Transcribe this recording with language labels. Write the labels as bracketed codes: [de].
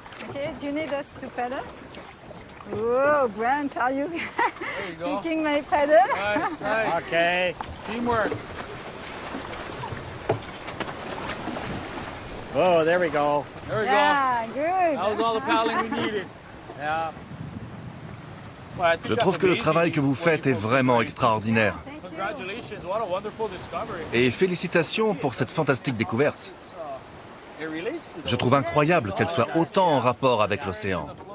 [en] Okay, do you need us to paddle? Whoa, Brent, are you kicking my paddle? Nice, nice. Okay, teamwork. Oh, there we go. There we Yeah, go. good. That was all the paddling we needed. Yeah. [fr] Je trouve que le travail que vous faites est vraiment extraordinaire. [en] Congratulations, what a wonderful discovery. [fr] Et félicitations pour cette fantastique découverte. Je trouve incroyable qu'elle soit autant en rapport avec l'océan.